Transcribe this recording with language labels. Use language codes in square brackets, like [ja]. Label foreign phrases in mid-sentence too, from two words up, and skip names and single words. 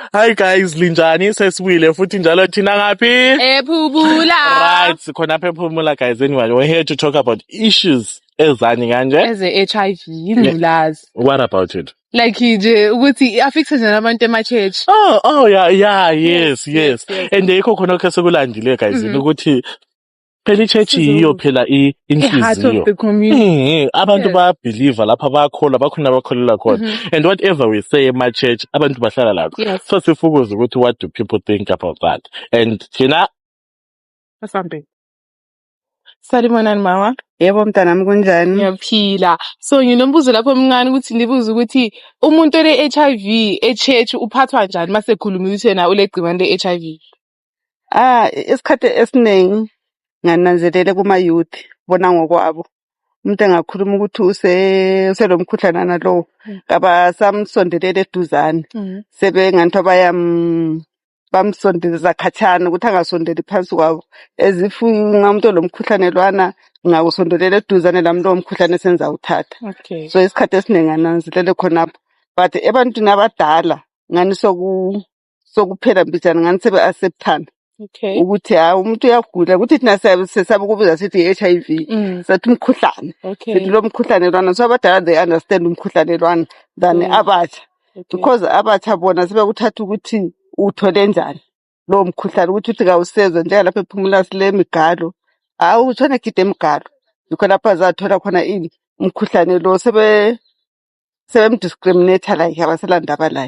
[en] Hi guys, [nd] linjani? Sesibuyile futhi njalo thina ngaphi? Ephumula. Right, khona apha ephumula guys. [en] Anyway, we're here to talk about issues [nd] ezani kanje. [en] As a HIV, ingculazi. What about it? [nd] Like nje ukuthi affects nje abantu ema-church. [en] Oh yeah, yes. [nd] And yikho khona ke sekulandile guys ukuthi phela i-church yiyo phela [en] Heart of [nd] inhliziyo. [en] the community. [nd] Abantu bayabelieve lapha bayakholwa bakhona abakholelwa khona. [en] And whatever we say [nd] ema-church abantu bahlala lapho. [en] Yes. So [nd] sifukuza ukuthi [en] what do people think about that? And thina [nd] Something. Sanibonani mama. Yebo mntanami kunjani? Ngiyaphila. So nginombuzo lapho omncane ukuthi ndibuze ukuthi umuntu ole-HIV e-church uphathwa njani mase ekhuluma ukuthi yena ulegciwane le-HIV? Isikhathi esiningi ngananzelele kuma youth bona ngokwabo. Umuntu engakhuluma ukuthi uselomkhuhlane nalo kaba samsondelele eduzane. Sebenganthi bamsondeleza khatshana ukuthi angasondeli phansi kwabo. As if umuntu olomkhuhlane lwana ngakusondelela eduzane lami lo mkhuhlane senza uthatha. Okay. So isikhathi esiningi ngananzelele khonapho. But ebantwini abadala ngani sokuphela mbijana ngani sebe acceptana. Okay. Ukuthi umuntu uyagula ukuthi thina sesaba ukubuza sithi i-HIV sathi umkhuhlane sithi lo mkhuhlane lwana so abadala [en] they understand [nd] umkhuhlane lwana than abatsha because abatsha bona sebekuthatha ukuthi uthole njani lo mkhuhlane ukuthi kawusezwe njengalapha ephumula sile migalo utshona gide emigalo yikho lapha zathola khona ini umkhuhlane lo sebemdiscriminate like abaselandaba laye.